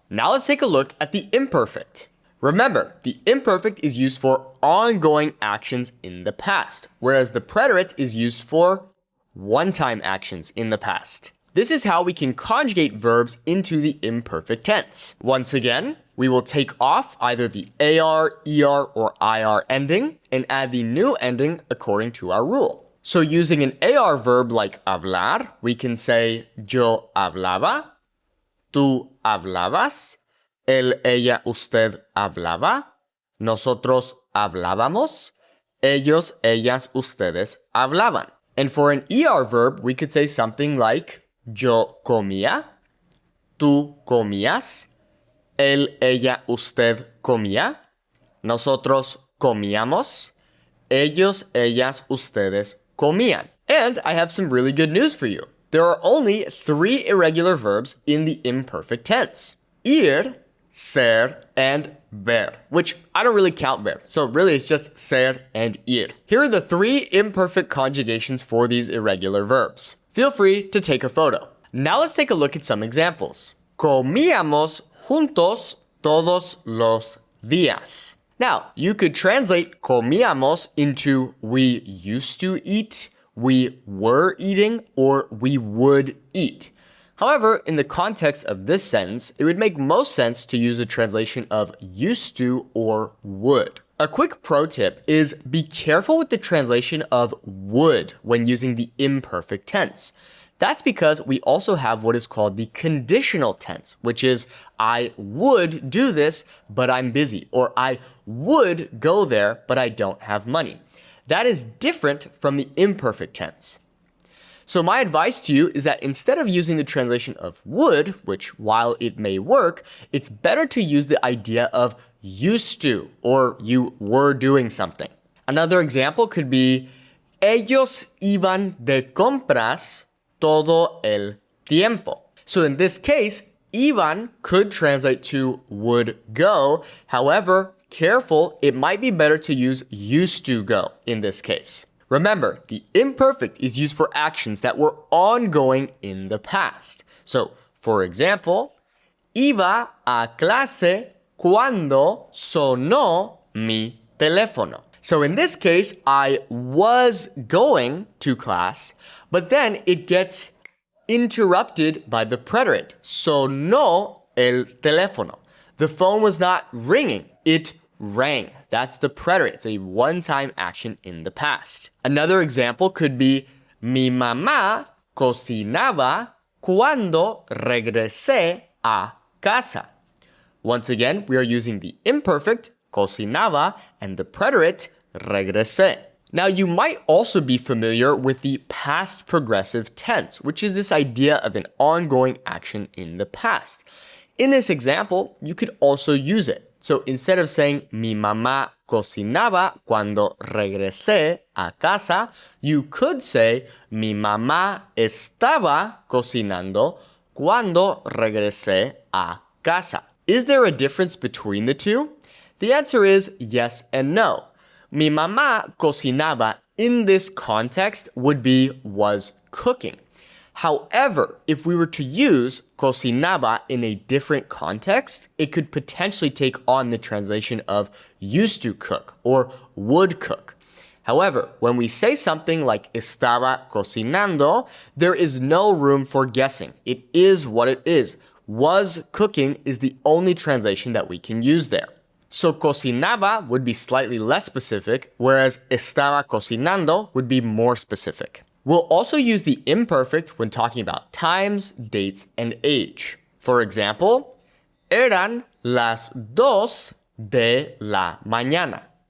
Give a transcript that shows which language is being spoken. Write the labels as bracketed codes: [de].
[en] Now let's take a look at the imperfect. Remember, the imperfect is used for ongoing actions in the past, whereas the preterite is used for one-time actions in the past. This is how we can conjugate verbs into the imperfect tense. Once again, we will take off either the AR, ER, or IR ending and add the new ending according to our rule. So using an AR verb like hablar, we can say [es] yo hablaba, tú hablabas, él, ella, usted hablaba, nosotros hablábamos, ellos, ellas, ustedes hablaban. [en] And for an ER verb, we could say something like [es] yo comía, tú comías, él, ella, usted comía, nosotros comíamos, ellos, ellas, ustedes comían. [en] And I have some really good news for you. There are only 3 irregular verbs in the imperfect tense. Ir, ser, and ver, which I don't really count ver. So really it's just ser and ir. Here are the 3 imperfect conjugations for these irregular verbs. Feel free to take a photo. Now let's take a look at some examples. [es] Comíamos juntos todos los días. [en] Now, you could translate comíamos into we used to eat, we were eating, or we would eat. However, in the context of this sentence, it would make most sense to use a translation of used to or would. A quick pro tip is be careful with the translation of would when using the imperfect tense. That's because we also have what is called the conditional tense, which is I would do this, but I'm busy, or I would go there, but I don't have money. That is different from the imperfect tense. So my advice to you is that instead of using the translation of would, which while it may work, it's better to use the idea of used to, or you were doing something. Another example could be [es] ellos iban de compras todo el tiempo. [en] So in this case, iban could translate to would go. However, careful, it might be better to use used to go in this case. Remember, the imperfect is used for actions that were ongoing in the past. So, for example, [es] iba a clase cuando sonó mi teléfono. [en] So in this case, I was going to class, but then it gets interrupted by the preterite. [es] Sonó el teléfono. [en] The phone was not ringing, it rang. That's the preterite. It's a one-time action in the past. Another example could be [es] mi mamá cocinaba cuando regresé a casa. [en] Once again, we are using the imperfect cocinaba and the preterite regresé. Now, you might also be familiar with the past progressive tense, which is this idea of an ongoing action in the past. In this example, you could also use it. So instead of saying [es] mi mamá cocinaba cuando regresé a casa, [en] you could say [es] mi mamá estaba cocinando cuando regresé a casa. [en] Is there a difference between the two? The answer is yes and no. [es] Mi mamá cocinaba [en] in this context would be was cooking. However, if we were to use cocinaba in a different context, it could potentially take on the translation of used to cook or would cook. However, when we say something like estaba cocinando, there is no room for guessing. It is what it is. Was cooking is the only translation that we can use there. So cocinaba would be slightly less specific, whereas estaba cocinando would be more specific. We'll also use the imperfect when talking about times, dates, and age. For example, [es] eran las 2 de la mañana.